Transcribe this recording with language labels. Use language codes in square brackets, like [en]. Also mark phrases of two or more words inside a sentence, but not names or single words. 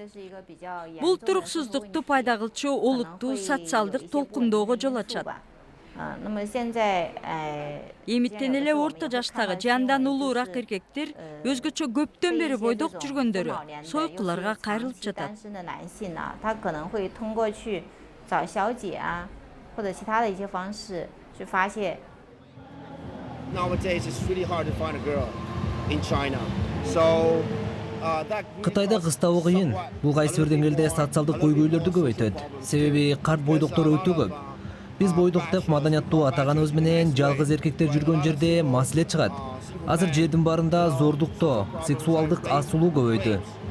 [ky] Бул туруксуздукту пайда кылчу олуттуу социалдык толкундоого жол ачат. Эмиттен эле орто жаштагы же андан улуураак эркектер өзгөчө көптөн бери бойдок жүргөндөрү сойкуларга кайрылып жатат. [zh] 或者其他的一些方式去发泄。 [en] Nowadays, it's really hard to find a girl in China. So [ky] Кытайда кыз табуу кыйын. Бул кайсы бир деңгээлде социалдык көйгөйлөрдү көбөйтөт. Себеби карт бойдоктор өтө көп. Биз бойдок деп маданияттуу атаганыбыз менен жалгыз эркектер жүргөн жерде маселе чыгат. Азыр жердин баарында зордуктоо, сексуалдык асуулуу көбөйдү.